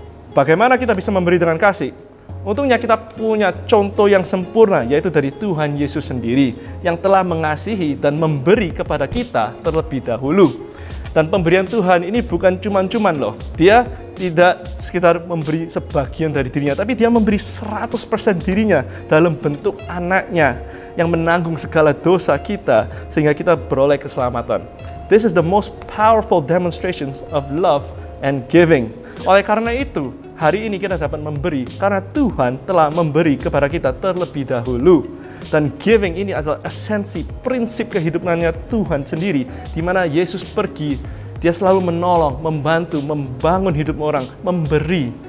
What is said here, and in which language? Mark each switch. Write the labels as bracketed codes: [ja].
[id] Bagaimana kita bisa memberi dengan kasih? Untungnya kita punya contoh yang sempurna, yaitu dari Tuhan Yesus sendiri, yang telah mengasihi dan memberi kepada kita terlebih dahulu. Dan pemberian Tuhan ini bukan cuman-cuman loh. Dia tidak sekitar memberi sebagian dari dirinya, tapi Dia memberi 100% dirinya dalam bentuk anaknya yang menanggung segala dosa kita sehingga kita beroleh keselamatan. [en] This is the most powerful demonstrations of love and giving. [id] Oleh karena itu, hari ini kita dapat memberi karena Tuhan telah memberi kepada kita terlebih dahulu. Dan giving ini adalah esensi, prinsip kehidupannya Tuhan sendiri, di mana Yesus pergi, Dia selalu menolong, membantu, membangun hidup orang, memberi.